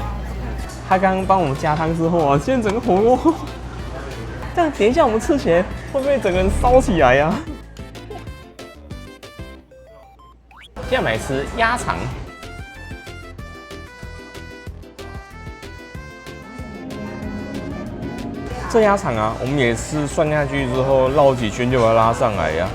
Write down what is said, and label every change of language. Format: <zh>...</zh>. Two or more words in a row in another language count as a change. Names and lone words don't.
<zh>他剛剛幫我們加湯之後啊，現在整個火鍋，這樣等一下我們吃起來會不會整個人燒起來呀、啊？接下來來吃鴨腸，這鴨腸啊，我們也是涮下去之後繞幾圈就把它拉上來呀、啊。</zh>